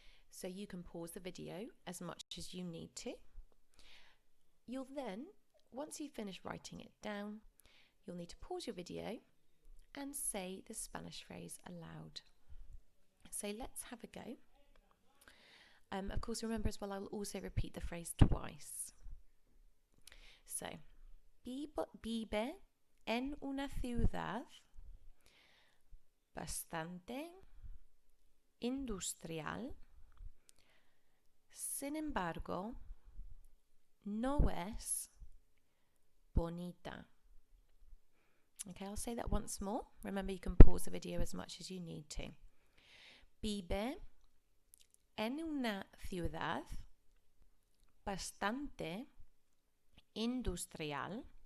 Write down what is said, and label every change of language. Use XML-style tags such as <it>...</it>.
<en>So you can pause the video as much as you need to. You'll then, once you've finished writing it down, you'll need to pause your video and say the Spanish phrase aloud. So let's have a go. Of course, remember as well, I will also repeat the phrase twice.</en> <es>So, vive en una ciudad bastante industrial. Sin embargo, no es bonita.</es> <en>Okay, I'll say that once more. Remember, you can pause the video as much as you need to.</en> <es>Vive en una ciudad bastante industrial.</es>